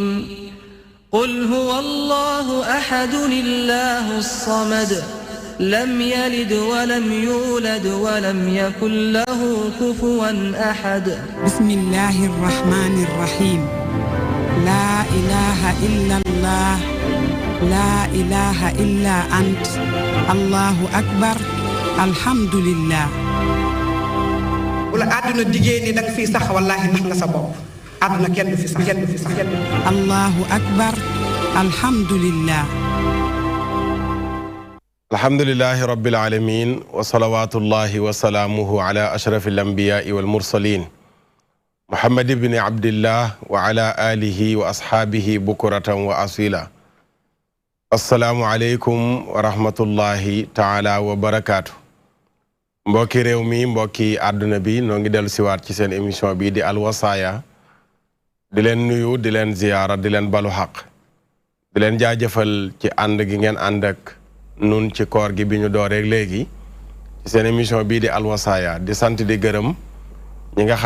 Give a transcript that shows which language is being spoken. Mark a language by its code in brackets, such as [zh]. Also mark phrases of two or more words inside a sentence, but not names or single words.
[ar] قل هو الله أحد الله الصمد لم يلد ولم يولد ولم يكن له كفوا أحد. بسم الله الرحمن الرحيم. لا إله إلا الله لا إله إلا أنت الله أكبر الحمد لله. [wo] wala àdduna diggée ni danga fi sax wallaahi nax nga sa bopp àdduna kenn du fi sax kenn du fi sax kenn du fi sax. [ar] الله أكبر الحمد لله. الحمد لله رب العالمين وصلوات الله وسلامه على أشرف الأنبياء والمرسلين محمد بن عبد الله وعلى آله وأصحابه بكرة وأصيلا. السلام عليكم ورحمة الله تعالى وبركاته. [wo] mbokki réew mi mbokki àdduna bi noo ngi dellu siwaat ci seen émission bi di alwasaaya di leen nuyu di leen ziyaara di leen balu xaq di leen jaajëfal ci ànd gi ngeen ànd ak nun ci koor gi bi ñu dooreek léegi ci seen émission bii di alwasaaya di sant di gërëm ñi nga xam